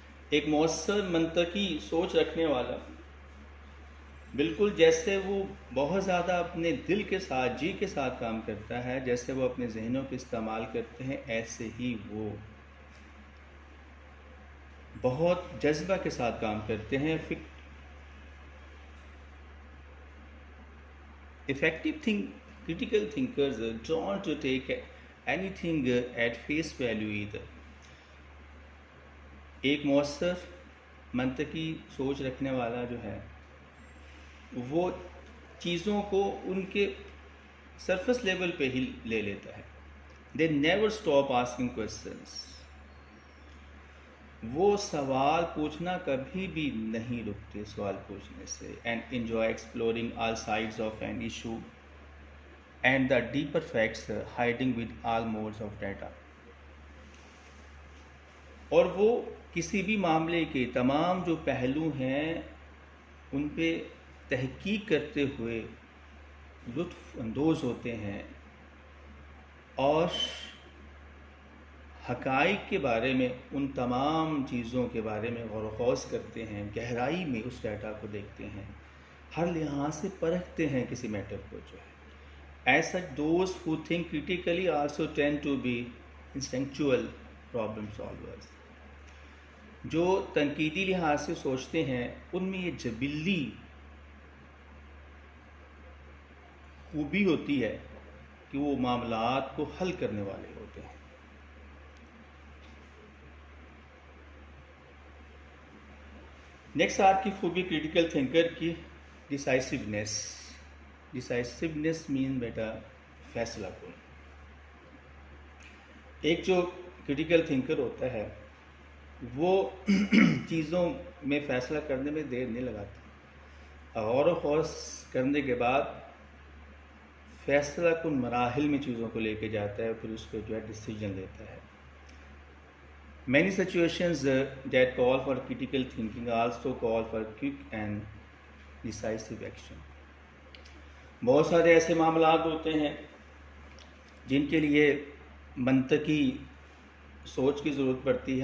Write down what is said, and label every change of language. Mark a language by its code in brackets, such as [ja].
[ur] ایک مؤثر منطقی سوچ رکھنے والا بالکل جیسے وہ بہت زیادہ اپنے دل کے ساتھ، جی کے ساتھ کام کرتا ہے، جیسے وہ اپنے ذہنوں کے استعمال کرتے ہیں، ایسے ہی وہ بہت جذبہ کے ساتھ کام کرتے ہیں. [en] Effective critical thinkers don't take anything at face value either. [ur] ایک مؤثر منطقی سوچ رکھنے والا جو ہے وہ چیزوں کو ان کے سرفس لیول پہ ہی لے لیتا ہے. [en] They never stop asking questions. [ur] وہ سوال پوچھنا کبھی بھی نہیں رکتے سوال پوچھنے سے. [en] And enjoy exploring all sides of an issue and the deeper facts hiding with all modes of data. [ur] اور وہ کسی بھی معاملے کے تمام جو پہلو ہیں ان پہ تحقیق کرتے ہوئے لطف اندوز ہوتے ہیں اور حقائق کے بارے میں، ان تمام چیزوں کے بارے میں غور و خوض کرتے ہیں، گہرائی میں اس ڈیٹا کو دیکھتے ہیں، ہر لحاظ سے پرکھتے ہیں کسی میٹر کو جو ہے. [en] As such, those who think critically also tend to be instinctual problem solvers. [ur] جو تنقیدی لحاظ سے سوچتے ہیں ان میں یہ جبلی خوبی ہوتی ہے کہ وہ معاملات کو حل کرنے والے ہوتے ہیں. نیکسٹ آپ کی خوبی کریٹیکل تھنکر کی ڈیسائسونیس. ڈیسائسونیس مین بیٹا فیصلہ کن. ایک جو کریٹیکل تھنکر ہوتا ہے وہ چیزوں میں فیصلہ کرنے میں دیر نہیں لگاتا، غور و خوض کرنے کے بعد فیصلہ کن مراحل میں چیزوں کو لے کے جاتا ہے، پھر اس پہ جو ہے ڈیسیجن لیتا ہے. [en] Many situations that call for critical thinking also call for quick and decisive action. [ur] بہت سارے ایسے معاملات ہوتے ہیں جن کے لیے منطقی سوچ کی ضرورت پڑتی ہے.